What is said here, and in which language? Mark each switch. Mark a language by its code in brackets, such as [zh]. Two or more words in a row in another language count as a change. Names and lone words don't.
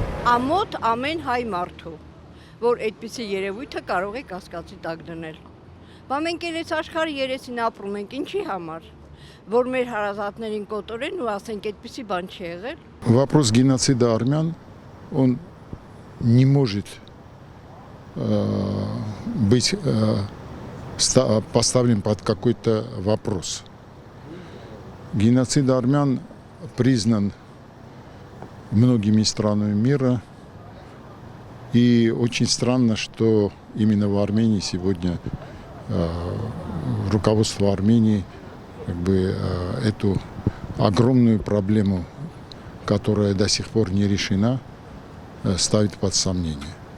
[hy] ամոթ ամեն հայ մարդու, որ այդպիսի երևույթը կարող է կասկածի տակ դնել։ Բա մենք այս աշխարհի երեսին ապրում ենք, ինչի համար, որ մեր հարազատներին կոտորեն ու ասենք այդպիսի բան չի եղել։ [ru] Вопрос геноцида армян, он не может быть поставлен под какой-то вопрос. Геноцид армян признан многими странами мира, и очень странно, что именно в Армении сегодня руководство Армении эту огромную проблему, которая до сих пор не решена, ставит под сомнение.